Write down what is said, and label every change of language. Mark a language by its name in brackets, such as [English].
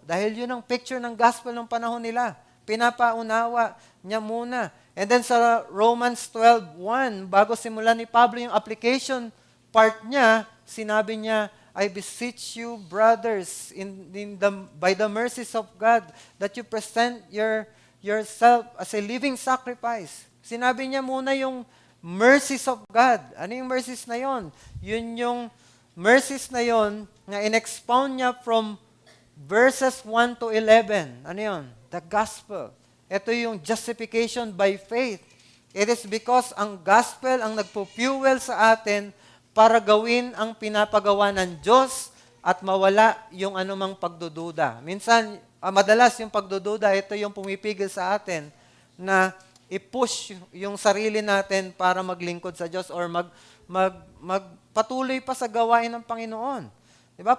[Filipino] Dahil yun ang picture ng gospel ng panahon nila. Pinapaunawa niya muna. [English] And then sa Romans 12:1, [Filipino] bago simulan ni Pablo yung application part niya, sinabi niya, [English] I beseech you, brothers, by the mercies of God, that you present yourself as a living sacrifice. [Filipino] Sinabi niya muna yung mercies of God. Ano yung mercies na yon? Yun yung mercies na yon na in-expound niya from verses 1 to 11. Ano yon? The gospel. Ito yung justification by faith. [English] It is because [Filipino] ang gospel ang nagpo-fuel sa atin para gawin ang pinapagawa ng Diyos at mawala yung anumang pagdududa. Minsan, madalas yung pagdududa, ito yung pumipigil sa atin na i-push yung sarili natin para maglingkod sa Diyos or magpatuloy pa sa gawain ng Panginoon. Diba?